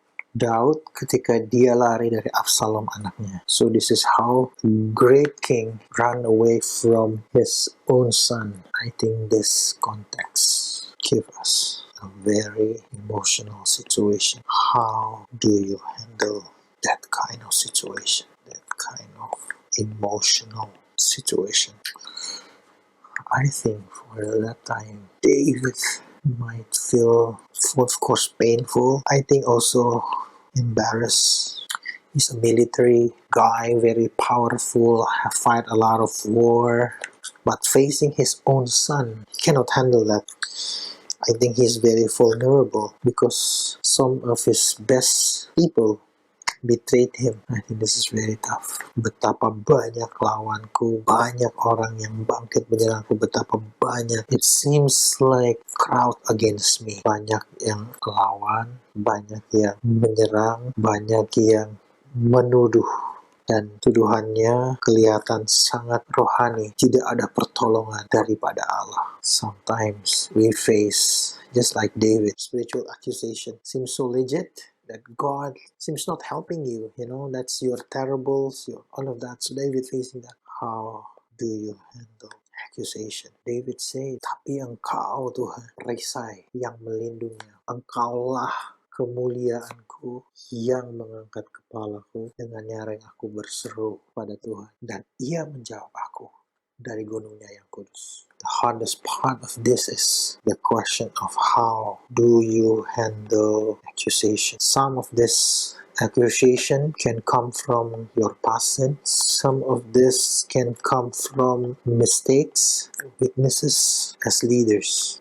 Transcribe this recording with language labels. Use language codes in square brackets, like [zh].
[id] Daud ketika dia lari dari Absalom anaknya. [en] So this is how a great king ran away from his own son. I think this context gives us a very emotional situation. How do you handle that kind of situation? That kind of emotional situation. I think for that time, David might feel, of course, painful. I think also embarrassed. He's a military guy, very powerful, have fight a lot of war, but facing his own son, he cannot handle that. I think he's very vulnerable because some of his best people betrayed him. I think this is very tough. [id] Betapa banyak lawanku, banyak orang yang bangkit menyerangku, betapa banyak. [en] It seems like crowd against me. [id] Banyak yang lawan, banyak yang menyerang, banyak yang menuduh. Dan tuduhannya kelihatan sangat rohani. Tidak ada pertolongan daripada Allah. [en] Sometimes we face, just like David, spiritual accusation. Seems so legit that God seems not helping you. That's your terribles, your all of that. So David facing that. How do you handle accusation? David said, [id] tapi engkau Tuhan, perisai yang melindunginya. Engkaulah kemuliaanku yang mengangkat kepalaku, dengan nyaring aku berseru pada Tuhan, dan ia menjawab aku dari gunungnya yang kudus. [en] The hardest part of this is the question of how do you handle accusation. Some of this accusation can come from your past sins. Some of this can come from mistakes, weaknesses as leaders.